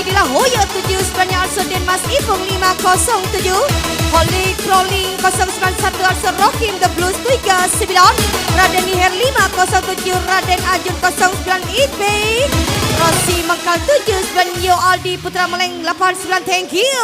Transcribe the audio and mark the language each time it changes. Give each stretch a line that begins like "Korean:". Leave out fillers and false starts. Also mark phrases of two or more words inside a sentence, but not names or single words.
English: Hoyo 79 also Denmas Ipung 507, Holy Crawling 091 also Rokim The Blues 39, Raden Niher 507, Raden Ajun 09 IB, Rosi Mengkal 79, Yo Aldi Putra Meleng 89, thank you.